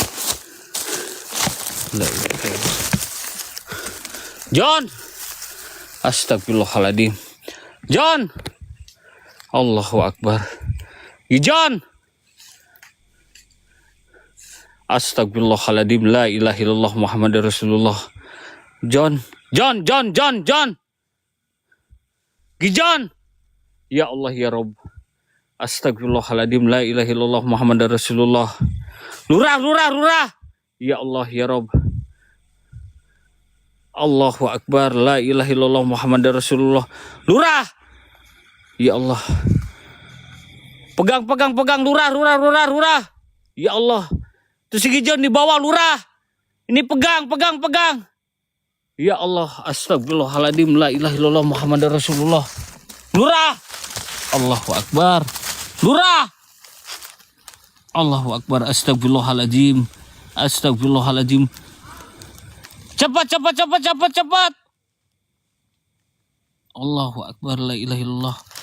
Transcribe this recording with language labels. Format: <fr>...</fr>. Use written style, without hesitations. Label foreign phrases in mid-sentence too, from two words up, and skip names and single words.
<ar>John, أستغفر الله العظيم. John. الله أكبر. John. أستغفر الله العظيم. لا إله إلا الله محمد رسول الله. John. John. Gijon. يا الله يا رب. أستغفر الله العظيم. لا إله إلا الله محمد رسول الله.</ar> <id>Lurah.</id> <ar>يا الله يا رب. الله أكبر. لا إله إلا الله محمد رسول الله.</ar> <id>Lurah.</id> <ar>يا الله.</ar> <id>Pegang.</id> <ar>Lurah. يا الله.</ar> <id>Terus si Gijon di bawah lurah. Ini pegang.</id> <ar>يا الله. أستغفر الله العظيم. لا إله إلا الله محمد رسول الله.</ar> <id>Lurah.</id> <ar>الله أكبر.</ar> <id>Lurah.</id> <ar>الله أكبر. أستغفر الله العظيم. Cepat. الله أكبر. لا إله إلا الله.</ar>